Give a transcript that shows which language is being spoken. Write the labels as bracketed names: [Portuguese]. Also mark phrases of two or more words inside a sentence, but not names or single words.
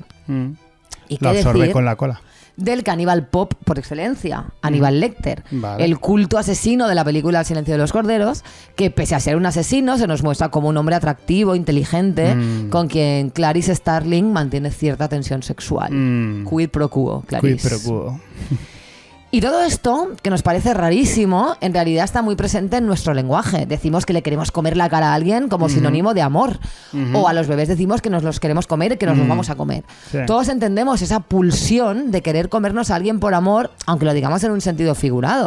[Spanish] ¿Y lo absorbe con la cola? Del caníbal pop por excelencia, Aníbal Lecter, el culto asesino de la película El silencio de los corderos, que pese a ser un asesino se nos muestra como un hombre atractivo, inteligente, con quien Clarice Starling mantiene cierta tensión sexual. [Latin] Quid pro quo, Clarice. Quid pro quo. [Spanish] Y todo esto, que nos parece rarísimo, en realidad está muy presente en nuestro lenguaje. Decimos que le queremos comer la cara a alguien como sinónimo de amor. O a los bebés decimos que nos los queremos comer y que nos los vamos a comer. Sí. Todos entendemos esa pulsión de querer comernos a alguien por amor, aunque lo digamos en un sentido figurado.